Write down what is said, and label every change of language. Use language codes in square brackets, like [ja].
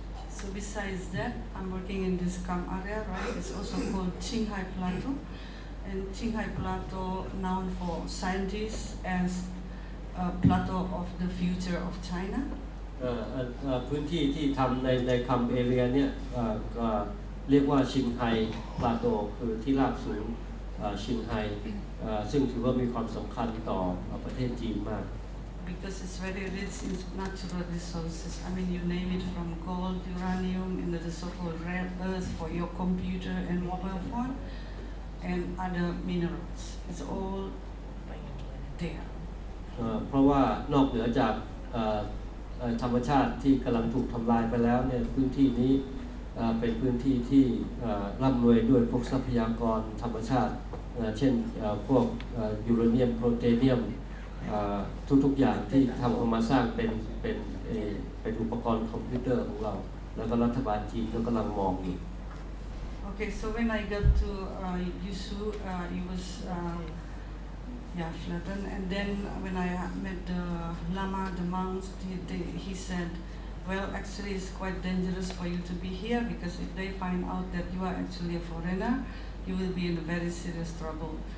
[en] So besides that, I'm working in this Kam area, right? It's also called Qinghai Plateau, and Qinghai Plateau known for scientists as a plateau of the future of China. [th] พื้นที่ที่ทำในคัมเอเรียเนี่ยก็เรียกว่าชิงไฮพลาโตคือที่ราบสูงชิงไฮซึ่งถือว่ามีความสำคัญต่อประเทศจีนมาก [en] Because it's very rich in natural resources. I mean, you name it from gold, uranium, and the so-called rare earth for your computer and mobile phone, and other minerals. It's all there. [th] เพราะว่านอกเหนือจากธรรมชาติที่กำลังถูกทำลายไปแล้วเนี่ยพื้นที่นี้เป็นพื้นที่ที่ร่ำรวยด้วยพวกทรัพยากรธรรมชาติเช่นพวกยูเรเนียมโพรเทเนียมทุกๆอย่างที่ทำออกมาสร้างเป็นอุปกรณ์คอมพิวเตอร์ของเราแล้วก็รัฐบาลจีนก็กำลังมองอยู่ [en] Okay, so when I got to Yushu, it was flattened, and then when I met the Lama, the monks, he said, well, actually it's quite dangerous for you to be here because if they find out that you are actually a foreigner, you will be in a very serious trouble.